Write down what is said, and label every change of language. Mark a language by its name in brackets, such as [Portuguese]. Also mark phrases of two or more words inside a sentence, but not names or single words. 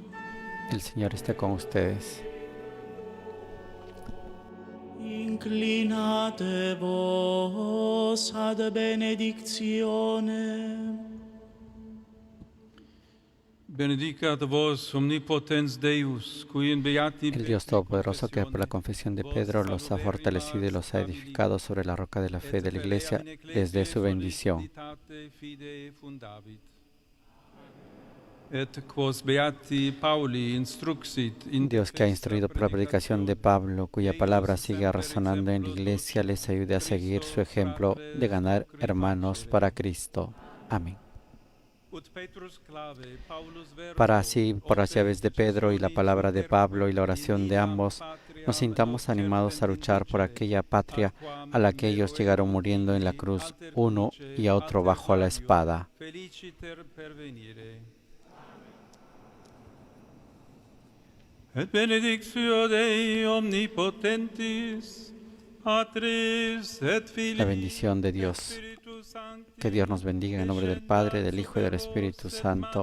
[Spanish] El Señor está con ustedes. [Latin] Inclinate vos ad benedictionem. Benedicat vos omnipotens Deus, qui in beati [Spanish] El Dios Todopoderoso, que por la confesión de Pedro los ha fortalecido y los ha edificado sobre la roca de la fe de la Iglesia, les dé su bendición. Dios, que ha instruido por la predicación de Pablo, cuya palabra sigue resonando en la Iglesia, les ayude a seguir su ejemplo de ganar hermanos para Cristo. Amén. Para así, por las llaves de Pedro y la palabra de Pablo y la oración de ambos, nos sintamos animados a luchar por aquella patria a la que ellos llegaron muriendo en la cruz, uno y a otro bajo la espada. [Latin] Et benedictio Dei omnipotentis, Patris et Filii. [Spanish] La bendición de Dios. Que Dios nos bendiga en el nombre del Padre, del Hijo y del Espíritu Santo.